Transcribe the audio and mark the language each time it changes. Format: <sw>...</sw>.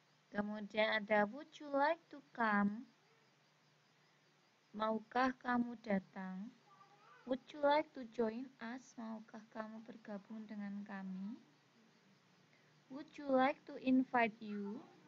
<id>Kemudian ada</id> <en>would you like to come?</en> <id>Maukah kamu datang?</id> <en>Would you like to join us?</en> <id>Maukah kamu bergabung dengan kami?</id> <en>Would you like to invite you?</en>